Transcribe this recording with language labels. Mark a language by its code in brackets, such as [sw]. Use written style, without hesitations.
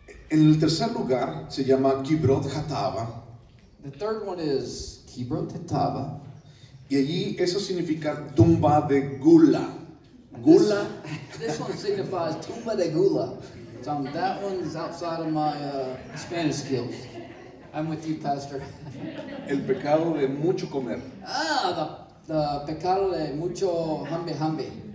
[es] En el tercer lugar se llama Kibrot Hatava. [en] The third one is Kibrot Hatava. [es] Y allí eso significa tumba de gula. Gula. [en] This one signifies tumba de gula. So that one's outside of my Spanish skills. I'm with you, Pastor. [es] El pecado de mucho comer. The pecado de mucho hambe.